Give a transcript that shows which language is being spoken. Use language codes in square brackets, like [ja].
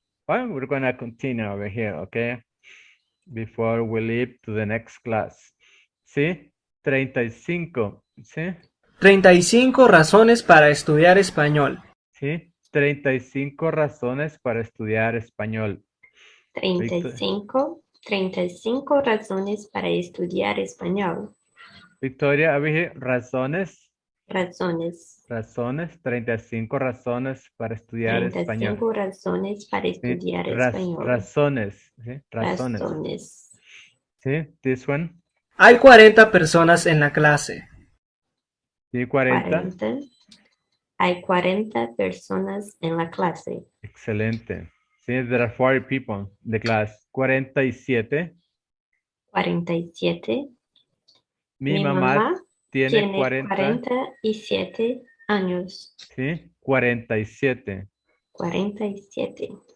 [en] Well, we're going to continue over here, okay? Before we leave to the next class. [es] ¿Sí? 35, ¿sí? 35 razones para estudiar español. Sí, 35 razones para estudiar español. 35 razones para estudiar español. [en] Victoria, over here, razones. [es] Razones. Razones, 35 razones para estudiar español. 35 razones para estudiar español. Razones, ¿sí? Razones. Razones. [en] ¿Sí? This one. [es] Hay 40 personas en la clase. Sí, 40. Hay 40 personas en la clase. Excelente. [en] Sí, there are 40 people in the class. [es] 47. 47. Mi mamá tiene 47 años. Sí, 47. 47